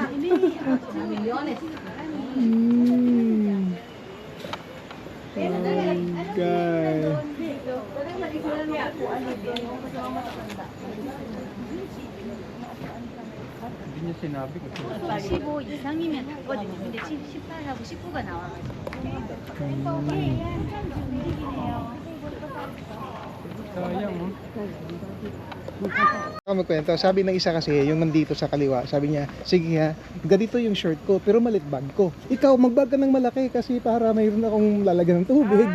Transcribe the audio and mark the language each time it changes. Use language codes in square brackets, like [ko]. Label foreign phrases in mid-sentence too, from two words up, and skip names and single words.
[tl] Milyones. Guy. Hindi niya sinabi ko. [ko] 15 이상이면 됐거든요. 근데 18하고 19가 나와가지고. [tl] Sayang, oh. Magkwento, sabi ng isa kasi, yung nandito sa kaliwa, sabi niya, sige ha, ganito yung shirt ko, pero malit bag ko. Ikaw, magbag ka ng malaki kasi para mayroon akong lalagyan ng tubig.